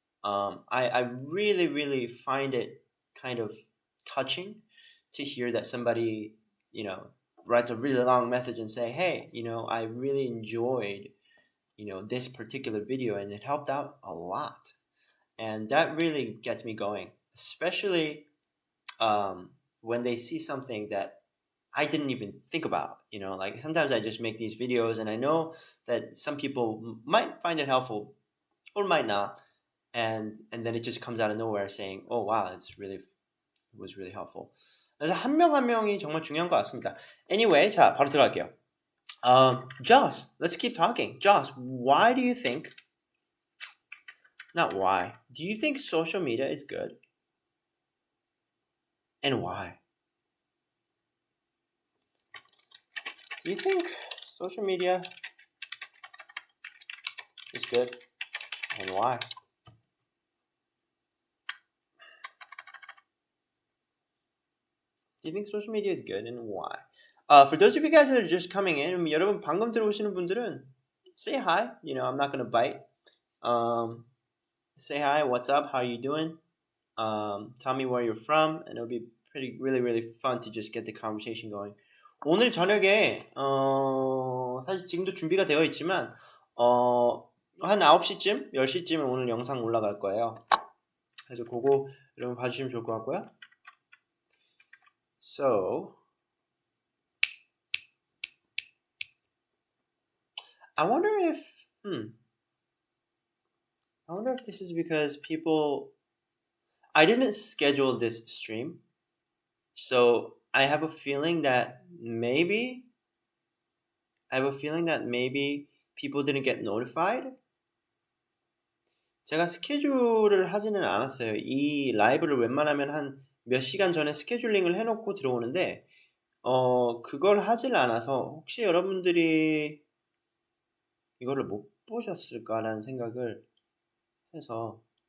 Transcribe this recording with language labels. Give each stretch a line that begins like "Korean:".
English: I really find it kind of touching to hear that somebody writes a really long message and say, hey, I really enjoyed this particular video and it helped out a lot, and that really gets me going, especially when they see something that I didn't even think about. Like sometimes I just make these videos and I know that some people might find it helpful or might not, and then it just comes out of nowhere saying, oh wow, it was really helpful.
Korean: 그래서 한 명 한 명이 정말 중요한 것 같습니다. Anyway, 자 바로 들어갈게요.
English: Josh, let's keep talking. Josh, why do you think, not why, do you think social media is good? And why? Do you think social media is good? And why? Do you think social media is good and why? For those of you guys that are just coming in,
Korean: 여러분 방금 들어오시는 분들은
English: say hi. I'm not gonna bite. Say hi. What's up? How are you doing? Tell me where you're from, and it'll be really fun to just get the conversation going.
Korean: 오늘 저녁에 사실 지금도 준비가 되어 있지만 한 9시쯤, 10시쯤에 오늘 영상 올라갈 거예요. 그래서 그거 여러분 봐주시면 좋을 것 같고요.
English: So I wonder if this is because I didn't schedule this stream, so I have a feeling that maybe people didn't get notified.
Korean: 제가 스케줄을 하지는 않았어요. 이 라이브를 웬만하면 한 몇 시간 전에 스케줄링을 해놓고 들어오는데 그걸 하질 않아서 혹시 여러분들이 이거를 못 보셨을까라는 생각을 해서.